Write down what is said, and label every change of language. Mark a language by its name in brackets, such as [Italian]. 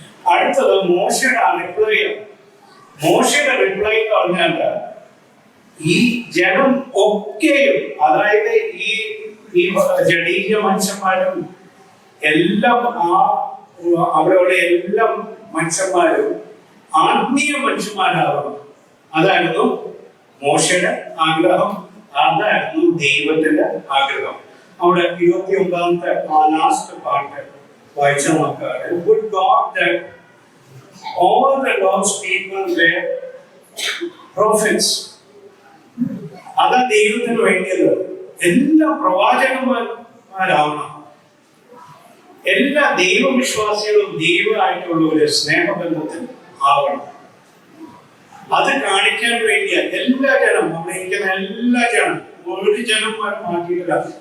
[Malayalam] അടുത്തത് മോശയുടെ റിപ്ലൈ. മോശയുടെ റിപ്ലൈ എന്ന് പറഞ്ഞാൽ ഈ ജനം ഒക്കെയും, അതായത് ഈ ജഡീയ മനുഷ്യന്മാരും എല്ലാം അവിടെയുള്ള എല്ലാ മനുഷ്യന്മാരും ആത്മീയ മനുഷ്യന്മാരാകണം. അതായിരുന്നു മോശയുടെ ആഗ്രഹം. അതായിരുന്നു ദൈവത്തിന്റെ ആഗ്രഹം. അവിടെ 29-ാമത്തെ ലാസ്റ്റ് പാർട്ട് വായിച്ച നോക്കാറ്. [English] Good God that all the Lord's people were prophets. [Malayalam] അതാ ദൈവത്തിന് വേണ്ടിയത്. എല്ലാ പ്രവാചകന്മാരാവണം, എല്ലാ ദൈവവിശ്വാസികളും ദൈവമായിട്ടുള്ള ഒരു സ്നേഹബന്ധത്തിൽ ആവണം. അത് കാണിക്കാൻ വേണ്ടിയാ എല്ലാ ജനം, നമ്മളിരിക്കുന്ന എല്ലാ ജനം, ഒരു ജനം മാറ്റിയിട്ടില്ല.